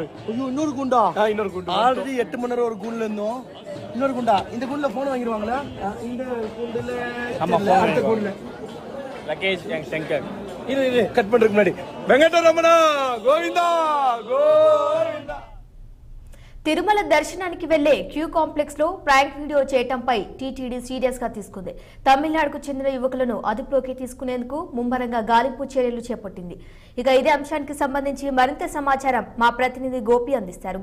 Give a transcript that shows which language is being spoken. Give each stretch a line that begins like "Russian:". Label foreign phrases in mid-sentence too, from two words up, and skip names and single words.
Tamil: இன்னொரு குண்டா, இன்னொரு குண்டா. ஆல்ரெடி 8 மணி நேரம் ஒரு குண்ட்ல இருந்தோம். இன்னொரு குண்டா. இந்த குண்ட்ல போன் வாங்கிடுவாங்களா? இந்த குண்டுல அடுத்த குண்ட்ல லக்கேஜ் சங்கர். இது கட் பண்றதுக்கு முன்னாடி வெங்கடரமணா கோவிந்தா கோவிந்தா.
Telugu: తిరుమల దర్శనానికి వెళ్లే క్యూ కాంప్లెక్స్ లో ప్రాంక్ వీడియో చేయటంపై టీటీడీ సీరియస్ గా తీసుకుంది. తమిళనాడుకు చెందిన యువకులను అదుపులోకి తీసుకునేందుకు ముమ్మరంగా గాలింపు చర్యలు చేపట్టింది. ఇక ఇదే అంశానికి సంబంధించి మరింత సమాచారం మా ప్రతినిధి గోపి అందిస్తారు.